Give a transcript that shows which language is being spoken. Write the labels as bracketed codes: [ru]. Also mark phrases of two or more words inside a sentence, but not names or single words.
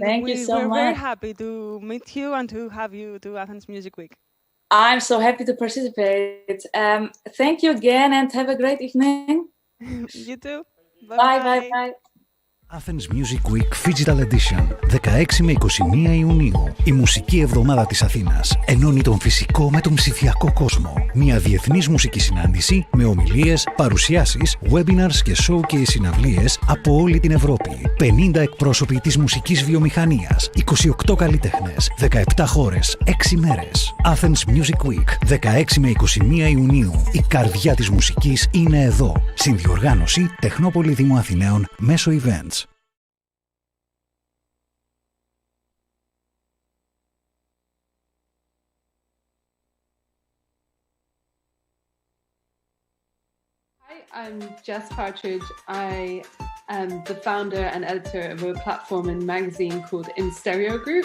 [en] Thank you so we're much. very happy to meet you and to have you to Athens Music Week. I'm so happy to participate. Thank you again and have a great evening. You too. Bye, bye, bye. [el] Athens Music Week Phygital Edition, 16 με 21 Ιουνίου. Η μουσική εβδομάδα της Αθήνας ενώνει τον φυσικό με τον ψηφιακό κόσμο. Μια διεθνής μουσική συνάντηση με ομιλίες, παρουσιάσεις, webinars και show και συναυλίες από όλη την Ευρώπη. 50 εκπρόσωποι της μουσικής βιομηχανίας, 28 καλλιτέχνες, 17 χώρες, 6 μέρες. Athens Music Week, 16 με 21 Ιουνίου. Η καρδιά της μουσικής είναι εδώ. Συνδιοργάνωση Τεχνόπολη Δήμου Αθηναίων μέσω events. [en] I'm Jess Partridge. I am the founder and editor of a platform and magazine called In Stereo Group.